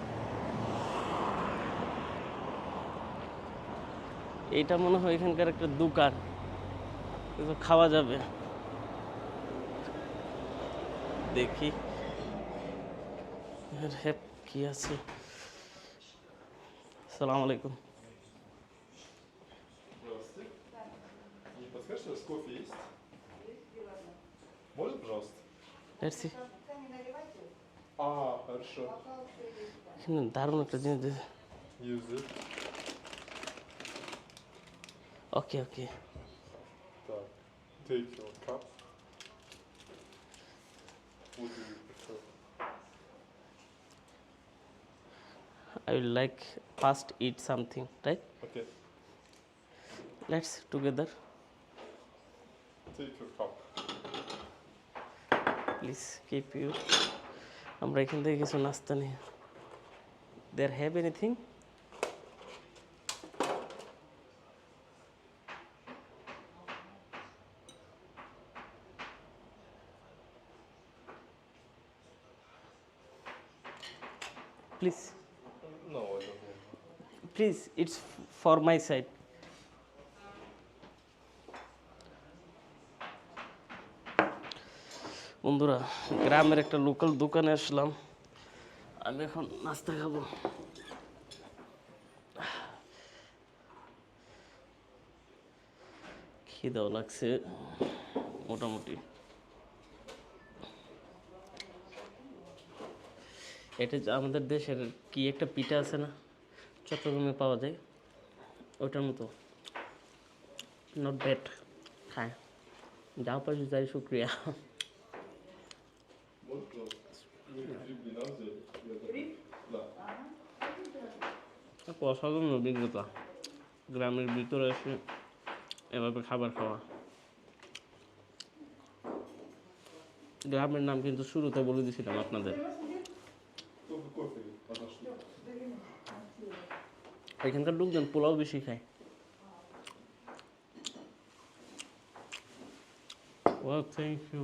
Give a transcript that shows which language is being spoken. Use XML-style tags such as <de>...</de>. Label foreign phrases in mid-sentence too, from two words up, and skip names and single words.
<bn>এইটা মনে হয় এখানকার একটা দোকান, কিছু খাওয়া যাবে। দেখি হ্যাঁ কি আছে। আসসালামু আলাইকুম।</bn> <ru>Здравствуйте. Не подскажете, у вас кофе есть? Можно, пожалуйста?</ru> <bn>দেখছি</bn> <ru>Хорошо.</ru> <bn>এখানে দারুণ একটা জিনিস দিয়েছে।</bn> <en>Use it. okay okay, Так. Take your cup. What do you prefer? I will like first eat something, right? Okay. Let's together, Take your cup. please keep you.</en> <bn>আমরা এখান থেকে কিছু নাস্তা নিই।</bn> <en>There have anything? Please, No, I don't want. please, it's for my side.</en> <bn>বন্ধুরা, গ্রামের একটা লোকাল দোকানে আসলাম, আমি এখন নাস্তা খাবো। খিদাও লাগছে মোটামুটি। এটা যে আমাদের দেশের কি একটা পিঠা আছে না, চট্টগ্রামে পাওয়া যায়, ওটার মতো।</bn> <en>not bad,</en> <bn>খায় যা পাইছি তাই শুক্রিয়া।</bn> <ru>Вот просто. Вы блина взяли? Да.</ru> <bn>অসাধারণ অভিজ্ঞতা গ্রামের ভিতরে এসে এভাবে খাবার খাওয়া। গ্রামের নাম কিন্তু শুরুতে বলে দিয়েছিলাম আপনাদের।</bn> <ru>Только кофе подошли.</ru> <bn>এখানকার লোকজন পোলাও বেশি খায়।</bn> <en>Well, thank you.</en>